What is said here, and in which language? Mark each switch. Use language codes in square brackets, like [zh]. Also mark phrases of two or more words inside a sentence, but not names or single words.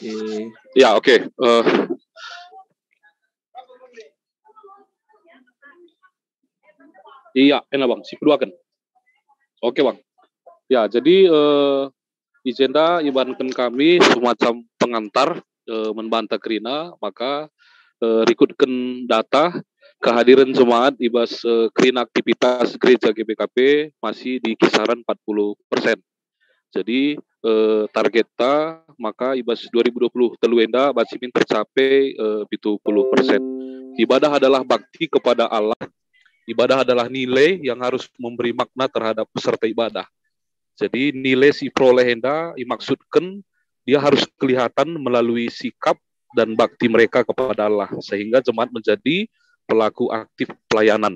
[id] Ya oke. Iya, enak Bang. Si kedua kan. Oke Bang. Ya jadi agenda ibaratkan kami semacam pengantar membantah Krina, maka rekrutkan data kehadiran jemaat ibas Krina aktivitas gereja GBKP masih di kisaran 40%. Jadi targetnya maka [btx] ibas 2020 teluenda [id] masih tercapai 70%. Ibadah adalah bakti kepada Allah. Ibadah adalah nilai yang harus memberi makna terhadap peserta ibadah. Jadi nilai [btx] si prolehenda [id] dimaksudkan dia harus kelihatan melalui sikap dan bakti mereka kepada Allah, sehingga jemaat menjadi pelaku aktif pelayanan.